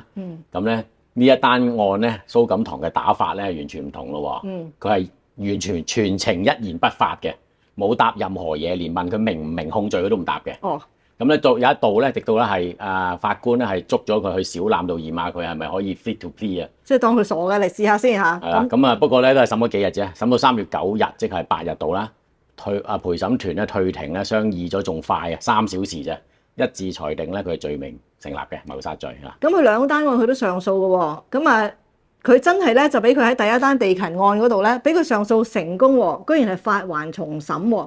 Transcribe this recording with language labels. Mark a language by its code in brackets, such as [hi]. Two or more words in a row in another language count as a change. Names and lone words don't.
[yue] 咁咧呢一單案咧，蘇錦堂嘅打法咧完全唔同咯喎。佢係完全全程一言不發嘅，冇答任何嘢，連問佢明唔明控罪佢都唔答嘅。咁咧有一度咧，直到咧係法官咧係捉咗佢去小欖度驗下佢係咪可以 [en] fit to plea [yue] 啊？即係當佢傻嘅，嚟試下先嚇。係啦，咁啊不過咧都係審咗幾日啫，審到3月9日，即係8日度啦。陪審團咧退庭咧商議咗仲快啊，3小時啫，一致裁定咧佢係罪名成立嘅謀殺罪啦。咁佢兩單案佢都上訴嘅喎，咁佢真係咧就俾佢喺第一單地勤案嗰度咧，俾佢上訴成功喎，居然係發還重審喎。